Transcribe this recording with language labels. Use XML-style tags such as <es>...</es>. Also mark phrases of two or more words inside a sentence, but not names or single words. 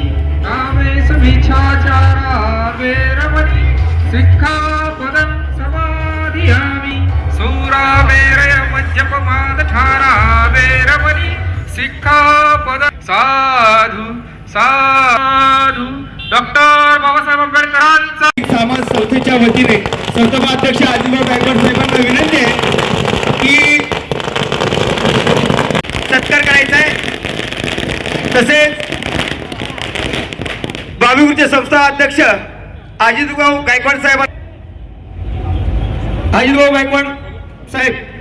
<pi>कामेषु मिच्छाचारा वेरमणि सिक्खापदं समाधियामि सूरामेरय मज्जपमादधारा वेरमणि सिक्खापदं साधु साधु</pi> <mr>डॉक्टर बाबासाहेब आंबेडकरांचा समाज संस्थेच्या वतीने संस्थापक आजीभाऊ गायकवाड साहेबांना विनंती आहे की सत्कार करायचा आहे. तसेच बाबीपूरचे संस्था अध्यक्ष अजितभाऊ गायकवाड साहेब, अजितभाऊ गायकवाड साहेब</mr>